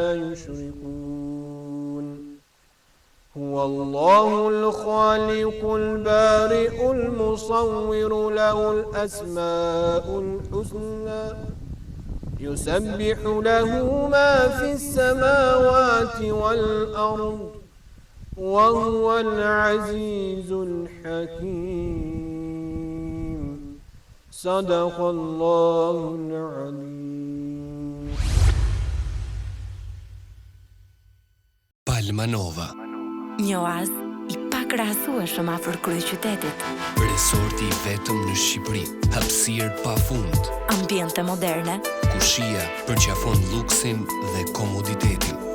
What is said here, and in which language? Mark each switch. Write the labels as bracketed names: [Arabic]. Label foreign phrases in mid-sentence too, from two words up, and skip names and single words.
[Arabic] يشركون هو الله الخالق البارئ المصور له الأسماء الحسنى يسبح له ما في السماوات والأرض وهو العزيز الحكيم صدق الله العظيم. [Albanian] Palmanova, një oazë i pakrahasueshëm afër kryeqytetit. resorti i vetëm në Shqipëri, hapësirë pafund, Ambiente moderne, ku shija përqafon luksin dhe komoditetin.